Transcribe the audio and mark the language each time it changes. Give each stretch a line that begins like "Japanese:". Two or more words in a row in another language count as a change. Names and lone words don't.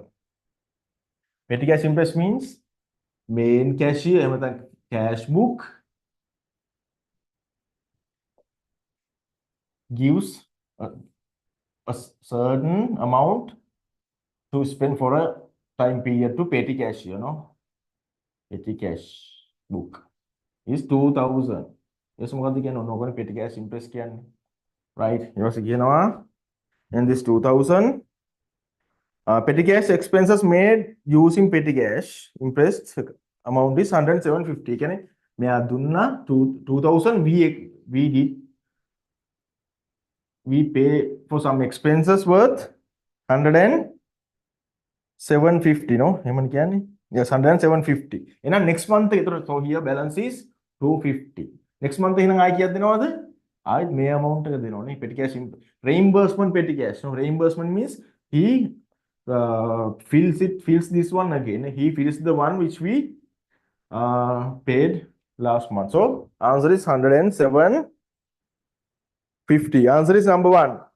English: Petty cash impressed means main cashier, cash book gives a certain amount to spend for a time period to petty cash, you know. Petty cash book is 2,000. Yes,
Sinhala: මොකද්ද කියන්නේ ඔන්න
English: petty cash impressed
Sinhala: කියන්නේ. Right. ඊට පස්සේ කියනවා
English: and this 2,000 petty cash expenses made using petty cash impressed amount is 10750.
Sinhala: කියන්නේ මෙයා දුන්නා
English: 2,000 we pay for some expenses worth 10750 no
Sinhala: එහෙමනේ කියන්නේ.
English: Yes, 10750. එහෙනම් next month ඒතර so here balance is 250. Next month
Sinhala: එහෙනම් ආයි කීයක් දෙනවද? ආයි මේ amount එක දෙනවනේ
English: petty cash reimbursement petty cash. No, reimbursement means he fills this one again. He fills the one which we paid last month. So answer is 10750. Answer is number 1.